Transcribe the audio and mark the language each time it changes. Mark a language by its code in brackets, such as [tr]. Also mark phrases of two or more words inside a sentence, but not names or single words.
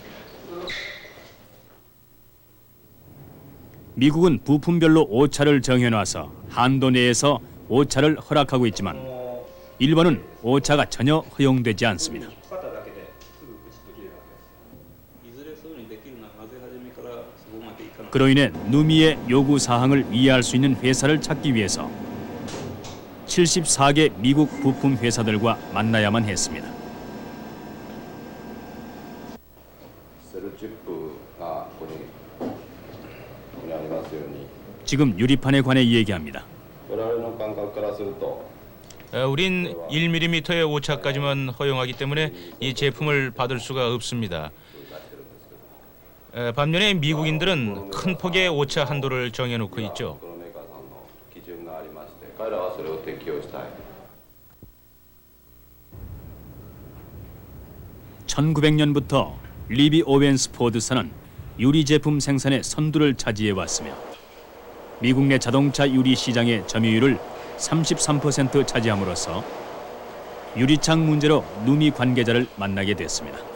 [ko] 미국은 부품별로 오차를 정해놔서 한도 내에서 오차를 허락하고 있지만 일본은 오차가 전혀 허용되지 않습니다. 그로 인해 누미의 요구 사항을 이해할 수 있는 회사를 찾기 위해서 74개 미국 부품 회사들과 만나야만 했습니다. [ja] セルチップがここにありますように [ko] 지금 유리판에 관해 얘기합니다. [ja] 我々の感覚からすると [ko] 우린 1mm의 오차까지만 허용하기 때문에 이 제품을 받을 수가 없습니다. 반면에 미국인들은 큰 폭의 오차 한도를 정해놓고 있죠. [ja] このメーカーさんの基準がありまして彼らはそれを適用したい [ko] 1900년부터 리비 오웬스 포드사는 유리 제품 생산의 선두를 차지해 왔으며 미국 내 자동차 유리 시장의 점유율을 33% 차지함으로써 유리창 문제로 누미 관계자를 만나게 됐습니다.